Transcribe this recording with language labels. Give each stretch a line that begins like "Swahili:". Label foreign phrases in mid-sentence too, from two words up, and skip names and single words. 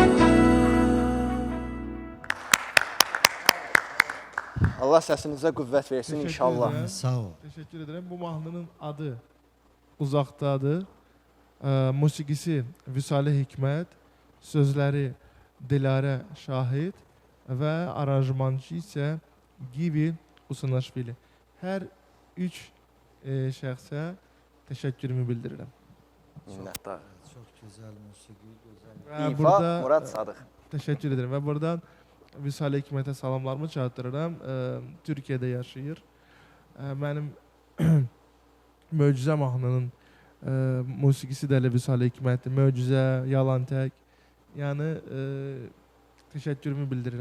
Azerbaijani: Allah səsinizə qüvvət versin
Turkish: Teşekkür
Azerbaijani: inşallah.
Turkish: ederim.
Azerbaijani: Sağ ol.
Turkish: Teşekkür ederim.
Azerbaijani: Bu mahnının adı Uzaktadır. Musikisi Vüsale Hikmet, sözleri Dilarə Şahid və aranjmançı isə Gibi Usanaşvili. Hər üç şəxsə təşəkkürümü bildirirəm. Minnətdar.
Turkish: Çok güzel musiki, güzel.
Azerbaijani: Və İfa Murad Sadıq.
Turkish: Teşekkür ederim.
Azerbaijani: Və buradan Vüsale Hikmətə salamlarımı çatdırıram. Türkiyədə yaşayır. Mənim Möcüzə mahnının musikisi də elə Vüsale Hikmətdir. Möcüzə, Yalan Tək. Yəni təşəkkürümü bildirirəm.